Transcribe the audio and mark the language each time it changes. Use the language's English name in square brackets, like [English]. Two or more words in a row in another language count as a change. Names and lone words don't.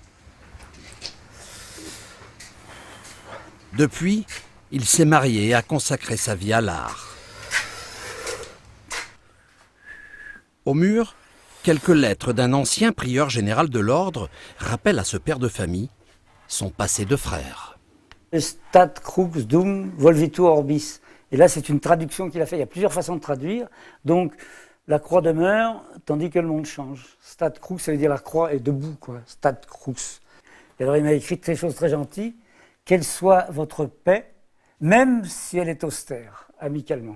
[French] Depuis, il s'est marié et a consacré sa vie à l'art. Au mur, quelques lettres d'un ancien prieur général de l'ordre rappellent à ce père de famille son passé de frère. [Latin] Stat crux dum volvitur orbis. [French] Et là, c'est une traduction qu'il a fait. Il y a plusieurs façons de traduire. Donc, la croix demeure, tandis que le monde change. [Latin] Stat crux, [French] ça veut dire la croix est debout, quoi. [Latin] Stat crux. [French] Et alors, il m'a écrit des choses très gentilles. Quelle soit votre paix, même si elle est austère, amicalement.